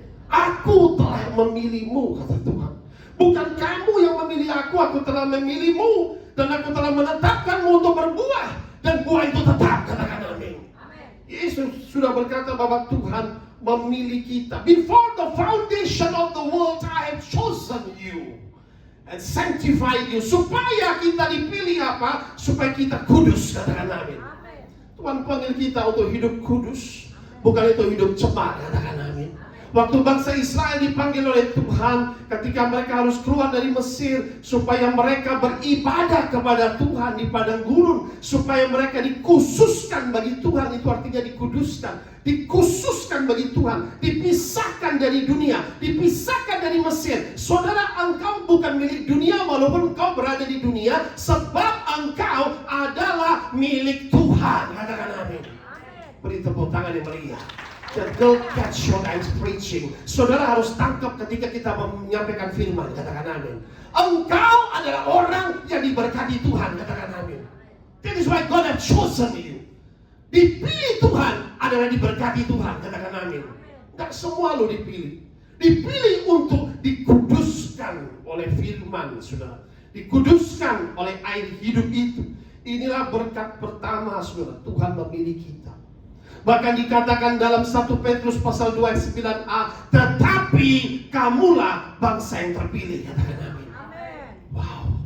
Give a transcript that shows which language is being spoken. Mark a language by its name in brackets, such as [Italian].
[Indonesian] Aku telah memilihmu, kata Tuhan. Bukan kamu yang memilih aku telah memilihmu. Dan aku telah menetapkanmu untuk berbuah. Dan buah itu tetap, katakan amin. Yesus sudah berkata bahwa Tuhan memilih kita. [English] Before the foundation of the world, I have chosen you and sanctified you. [Indonesian] Supaya kita dipilih apa? Supaya kita kudus, katakan amin. Tuhan panggil kita untuk hidup kudus, bukan itu hidup cepat, katakan amin. Waktu bangsa Israel dipanggil oleh Tuhan ketika mereka harus keluar dari Mesir, supaya mereka beribadah kepada Tuhan di padang gurun, supaya mereka dikhususkan bagi Tuhan. Itu artinya dikuduskan, dikhususkan bagi Tuhan, dipisahkan dari dunia, dipisahkan dari Mesir. Saudara, engkau bukan milik dunia walaupun engkau berada di dunia, sebab engkau adalah milik Tuhan. Katakan amin. Beri tepuk tangan yang meriah. [English] The girl catch what I'm preaching. [Indonesian] Saudara harus tangkap ketika kita menyampaikan firman. Katakan amin. Engkau adalah orang yang diberkati Tuhan. Katakan amin. [English] That is why God has chosen you. [Indonesian] Dipilih Tuhan adalah diberkati Tuhan. Katakan amin. Tidak semua lo dipilih. Dipilih untuk dikuduskan oleh firman, saudara. Dikuduskan oleh air hidup itu. Inilah berkat pertama, saudara. Tuhan memilih kita. Bahkan dikatakan dalam 1 Petrus pasal 2 ayat 9a, tetapi kamulah bangsa yang terpilih. Katakan amin. Wow.